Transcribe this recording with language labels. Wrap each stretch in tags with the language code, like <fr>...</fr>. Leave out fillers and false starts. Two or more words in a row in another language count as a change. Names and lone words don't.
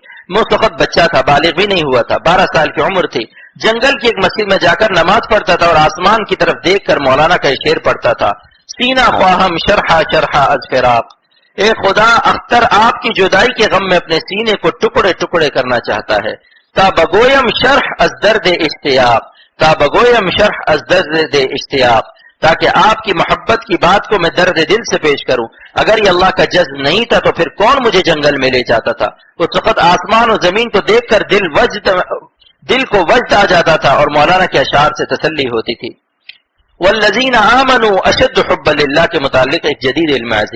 <ur>میں اس وقت بچہ تھا، بالغ بھی نہیں ہوا تھا، 12 سال کی عمر تھی، جنگل کی ایک مسجد میں جا کر نماز پڑھتا تھا اور آسمان کی طرف دیکھ کر مولانا کا شعر پڑھتا تھا،</ur> <fa>سینہ خواہم شرحہ شرحہ از فراق،</fa> <ur>اے خدا اختر آپ کی جدائی کے غم میں اپنے سینے کو ٹکڑے ٹکڑے کرنا چاہتا ہے،</ur> <fa>تا بگویم شرح از درد اشتیاق، تا بگویم شرح از درد اشتیاق،</fa> <ur>تاکہ آپ کی محبت کی بات کو میں درد دل سے پیش کروں۔ اگر یہ اللہ کا جذب نہیں تھا تو پھر کون مجھے جنگل میں لے جاتا تھا؟ اس وقت آسمان و زمین کو دیکھ کر دل کو وجد آ جاتا تھا اور مولانا کے اشعار سے تسلی ہوتی تھی۔</ur> <ar>والذین آمنوا اشد حبا للہ</ar> <ur>کے متعلق ایک جدید علم عظیم۔</ur>